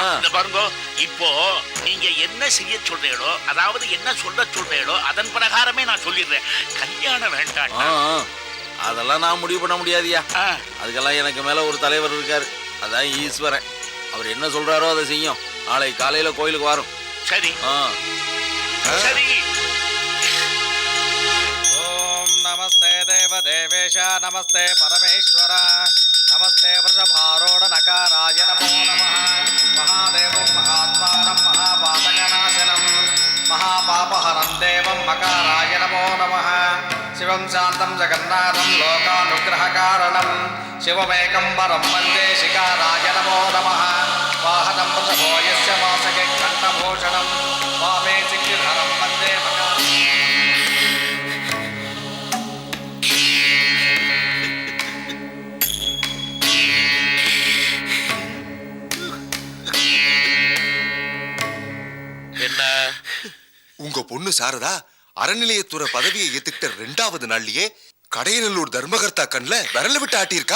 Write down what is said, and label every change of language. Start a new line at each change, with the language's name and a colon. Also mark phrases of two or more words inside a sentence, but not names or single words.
Tamil: இந்த பாருங்க, இப்போ நீங்க என்ன செய்ய சொல்றீங்களோ, அதாவது என்ன சொல்ல சொல்றீங்களோ அதன் பிரகாரமே நான் சொல்லிடுறேன். கல்யாணம் வேண்டாம். அதெல்லாம் நான் முடிவு பண்ண முடியாதியா. அதுக்கெல்லாம் எனக்கு மேல ஒரு தலைவர் இருக்காரு, அதான் ஈஸ்வரன். அவர் என்ன சொல்றாரோ அதை செய்யும். நாளை காலையில கோயிலுக்கு வரும். சரி சரி.
Sanskrit: नमस्ते देव देवेश, नमस्ते परमेश्वर, नमस्ते वृषभारूढ़ नकाराय नमो नमः। महादेवं महात्मानं महापातकनाशनं महापापहरं देवं मकाराय नमो नमः। शिवं शान्तं जगन्नाथं लोकानुग्रहकारणं शिवमेकं वरं वन्दे शिकाराय नमो नमः। वाहनं वृषभो यस्य वासके कण्ठभूषणं वामे सिद्धिधरं वन्दे
Tamil: உங்க பொண்ணு சாரதா அறநிலையத்துறை பதவியை ஏத்துக்கிட்ட 2வது நாள்லயே கடையநல்லூர் தர்மகர்த்தா கண்ல விரல விட்டு ஆட்டியிருக்கா.